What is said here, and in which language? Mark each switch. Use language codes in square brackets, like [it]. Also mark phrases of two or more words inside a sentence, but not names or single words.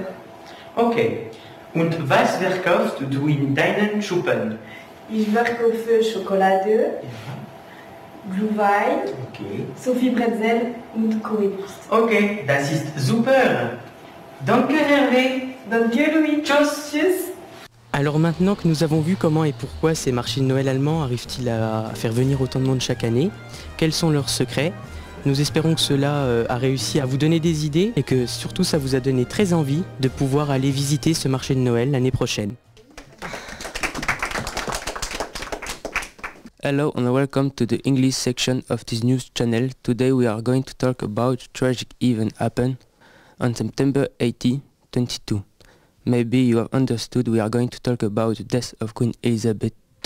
[de] Okay, und was verkaufst du in deinen Schuppen? Ich verkaufe Schokolade, Glühwein, Sophie Brezel und Currywurst. Okay, das ist super. Danke Hervé. Danke Louis. Tschüss. Tschüss. [fr] Alors maintenant que nous avons vu comment et pourquoi ces marchés de Noël allemands arrivent-ils à faire venir autant de monde chaque année, quels sont leurs secrets, nous espérons que cela a réussi à vous donner des idées et que surtout ça vous a donné très envie de pouvoir aller visiter ce marché de Noël l'année prochaine. [en] Hello and welcome to the English section of this news channel. Today we are going to talk about a tragic event happened on September 18, 2022. Maybe you have understood we are going to talk about the death of Queen Elizabeth II.